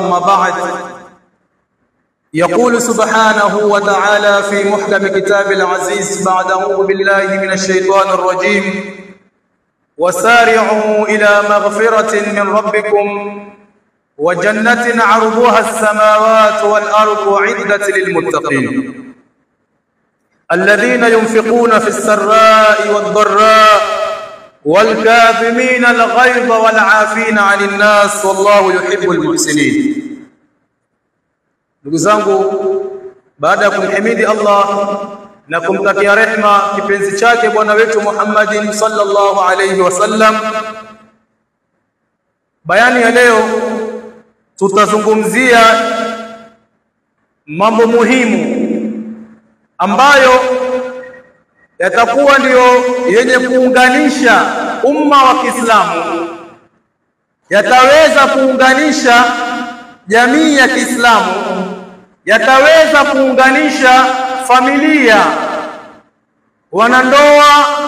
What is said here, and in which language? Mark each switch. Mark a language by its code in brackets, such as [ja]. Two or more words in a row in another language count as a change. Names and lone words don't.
[ar] أما بعد، يقول سبحانه وتعالى في محكم كتاب العزيز بعد أعوذ بالله من الشيطان الرجيم: وسارعوا إلى مغفرة من ربكم وجنة عرضها السماوات والأرض أعدت للمتقين الذين ينفقون في السراء والضراء والكاظمين الغيظ والعافين عن الناس والله يحب المحسنين. [sw] Ndugu zangu, baada ya kumhimidi Allah na kumtakia rehma kipenzi chake bwana wetu Muhammadin [ar] صلى الله عليه وسلم, [sw] bayani ya leo tutazungumzia mambo muhimu ambayo yatakuwa ndiyo yenye kuunganisha umma wa Kiislamu, yataweza kuunganisha jamii ya Kiislamu, yataweza kuunganisha familia, wanandoa,